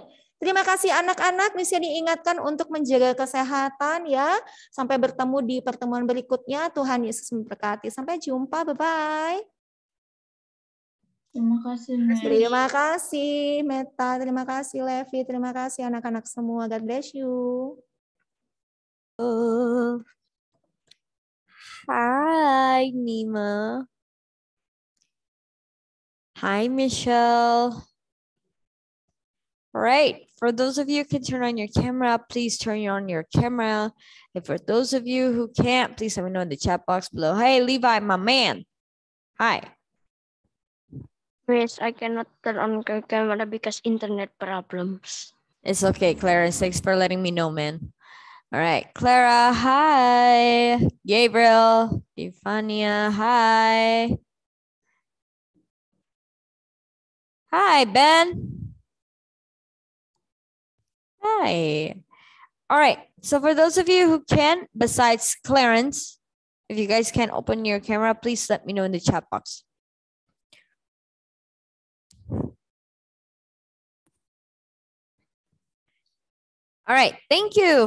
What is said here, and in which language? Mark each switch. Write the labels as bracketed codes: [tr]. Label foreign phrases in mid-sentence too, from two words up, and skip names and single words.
[id] Terima kasih anak-anak, bisa diingatkan untuk menjaga kesehatan ya, sampai bertemu di pertemuan berikutnya, Tuhan Yesus memberkati, sampai jumpa, bye-bye. Terima kasih, Miss. Terima kasih Meta, terima kasih Levi, terima kasih anak-anak semua, [en] God bless you. [id] Hai Nima. [en] Hi, Michelle. All right. For those of you who can turn on your camera, please turn on your camera. And for those of you who can't, please let me know in the chat box below. Hey, Levi, my man. Hi. Miss, I cannot turn on the camera because internet problems. It's okay, Clara. Thanks for letting me know, man. All right, Clara, hi. Gabriel, Ifania, hi. Hi, Ben. Hi. All right, so for those of you who can, besides Clarence, if you guys can't open your camera, please let me know in the chat box. All right, thank you.